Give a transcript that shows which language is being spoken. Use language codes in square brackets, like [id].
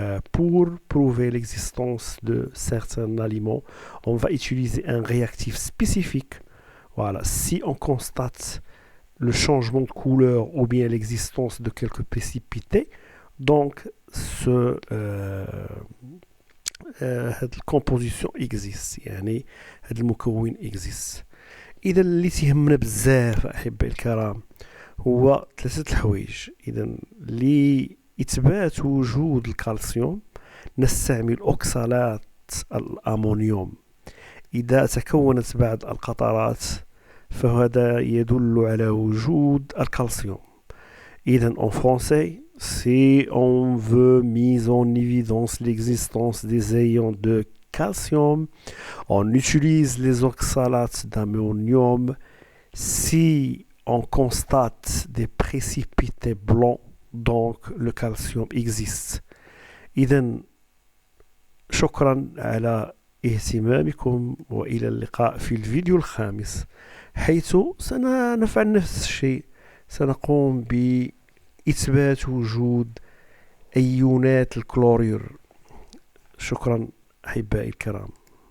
[fr] Pour prouver l'existence de certains aliments, on va utiliser un réactif spécifique. Voilà, si on constate le changement de couleur ou bien l'existence de quelques précipités, donc cette composition existe. [ar] يعني هذا المكون existe. إذا اللي تهمنا بزاف أحبائي الكرام هو ثلاثة الحوايج. إذا لإثبات وجود الكالسيوم نستعمل أوكسالات الأمونيوم. إذا تكونت بعض القطرات فهذا يدل على وجود الكالسيوم. [fr] إذا en français, si on veut mise en évidence l'existence des ions de calcium, on utilise les oxalates d'ammonium. Si on constate des précipités blancs, donc le calcium existe. [ar] إذن شكرا على اهتمامكم وإلى اللقاء في الفيديو الخامس، حيث سنفعل نفس الشيء. سنقوم بإثبات وجود أيونات الكلورير. شكرا أحبائي الكرام.